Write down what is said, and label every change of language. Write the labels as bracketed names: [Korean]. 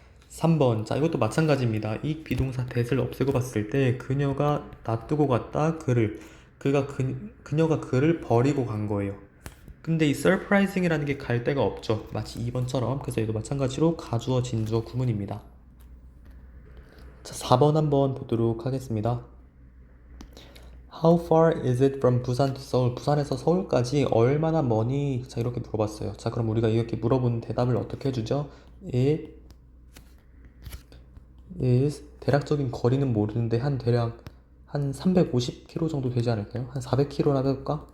[Korean] 3번. 자, 이것도 마찬가지입니다. 이 비동사 that을 없애고 봤을 때 그녀가 놔두고 갔다 그를. 그녀가 그를 버리고 간 거예요. 근데 이 surprising이라는 게 갈 데가 없죠. 마치 2번처럼. 그래서 얘도 마찬가지로 가주어, 진주어 구문입니다. 자, 4번 한번 보도록 하겠습니다. [English] How far is it from 부산 to 서울? [Korean] 부산에서 서울까지 얼마나 머니? 자, 이렇게 물어봤어요. 자, 그럼 우리가 이렇게 물어본 대답을 어떻게 해주죠? [English] It is [Korean] 대략적인 거리는 모르는데 대략 한 350km 정도 되지 않을까요? 한 400km라고 해볼까?